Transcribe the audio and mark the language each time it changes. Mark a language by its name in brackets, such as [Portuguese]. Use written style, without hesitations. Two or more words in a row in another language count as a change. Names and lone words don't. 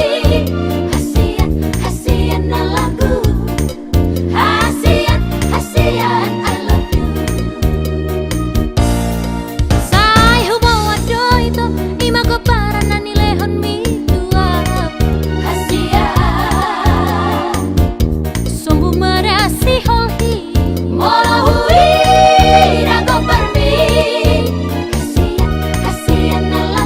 [Batak Toba] hasian na lagu hasian [English] I love you [Batak Toba] sai hubawa doito ima ko para na nilehon mi tua hasian sombu marasi hohi molo hui rago parmi hasian